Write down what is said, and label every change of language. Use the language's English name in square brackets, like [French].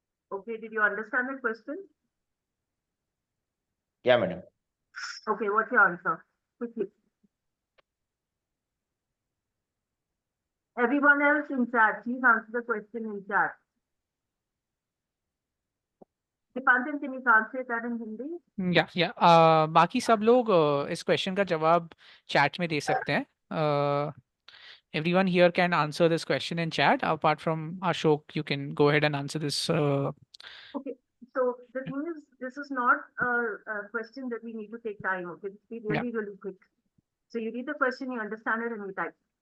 [English] Okay, did you understand the question? Yeah, madam. Okay, what's your answer? Quickly. Everyone else in chat, please answer the question in chat. Dipanjan, can you translate that in Hindi? [Hindi] या बाकी सब लोग इस question का जवाब chat में दे सकते हैं. [English] Everyone here can answer this question in chat. Apart from Ashok, you can go ahead and answer this. Okay, so the thing is, this is not a question that we need to take time. Okay, just be really, really quick. So you read the question, you understand it, and you type.